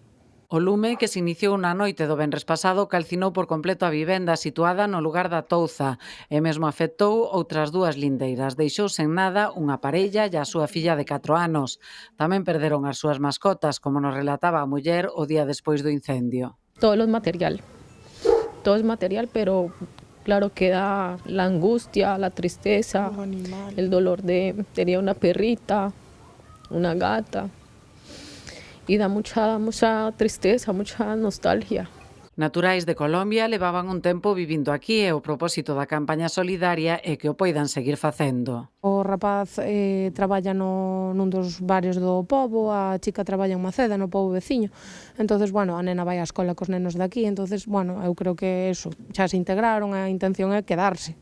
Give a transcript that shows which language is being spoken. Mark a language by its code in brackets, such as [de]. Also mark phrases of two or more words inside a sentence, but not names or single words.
[gl] O lume, que se iniciou na noite do venres pasado, calcinou por completo a vivenda situada no lugar da Touza e mesmo afectou outras 2 lindeiras. Deixou sen nada unha parella e a súa filla de 4 anos. Tamén perderon as súas mascotas, como nos relataba a muller o día despois do incendio. [es] Todo es material, pero claro queda la angustia, la tristeza, el dolor de... Tenía una perrita, una gata, y da mucha tristeza, mucha nostalgia. [gl] Naturais de Colombia levaban un tempo vivindo aquí e o propósito da campaña solidaria é que o poidan seguir facendo. O rapaz traballa nun dos barrios do pobo, a chica traballa en Maceda, no pobo veciño. [es] Entonces, bueno, [gl] a nena vai á escola cos nenos daqui, [es] entonces, bueno, [gl] eu creo que eso, xa se integraron, a intención é quedarse.